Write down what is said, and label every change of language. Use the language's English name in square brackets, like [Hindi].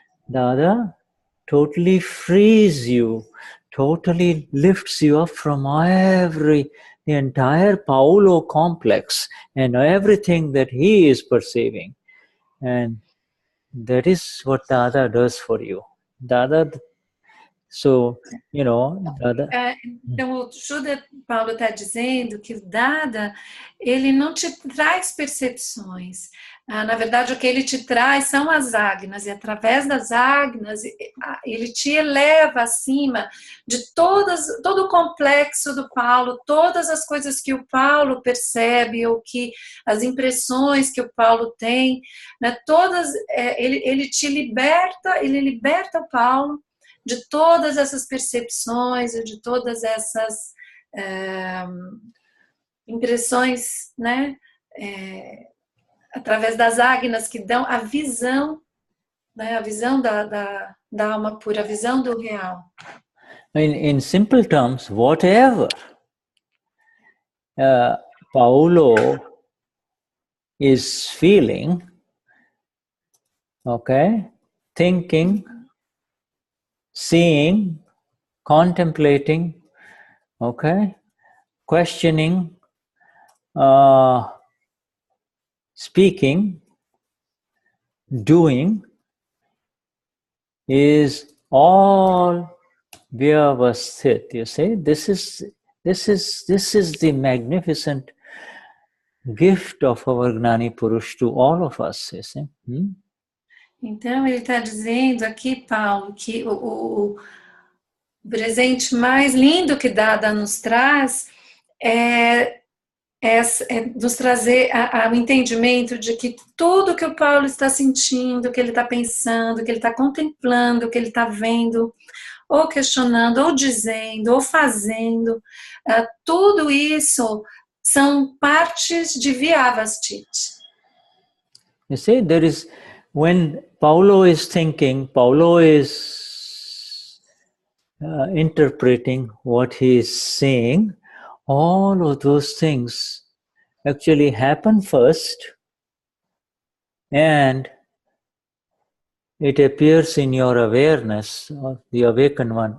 [English] Dada totally frees you, totally lifts you up from the entire Paulo complex and everything that he is perceiving. And that is what Dada does for you. Dada, so, you know, Dada. [Portuguese] Então, o Shuddha Paulo está dizendo que o Dada, ele não te traz percepções. Na verdade, o que ele te traz são as agnas, e através das agnas, ele te eleva acima de todo o complexo do Paulo, todas as coisas que o Paulo percebe, ou que as impressões que o Paulo tem, né, todas, ele te liberta, ele liberta o Paulo de todas essas percepções, de todas essas impressões, né? Através das agnas que dão a visão, né? A visão da alma pura, a visão do real. [English] In simple terms, whatever Paulo is feeling, okay, thinking, seeing, contemplating, okay, questioning, speaking, doing, is all vyavasthit. You see, this is the magnificent gift of our Gnani Purush to all of us. You see. [Portuguese] Então, ele está dizendo aqui, Paulo, que o presente mais lindo que Dada nos traz é nos trazer ao entendimento de que tudo que o Paulo está sentindo, que ele está pensando, que ele está contemplando, que ele está vendo, ou questionando, ou dizendo, ou fazendo, tudo isso são partes de Vyavasthit. [English] You see, when Paulo is thinking, Paulo is interpreting what he is saying, all of those things actually happen first, and it appears in your awareness of the awakened one.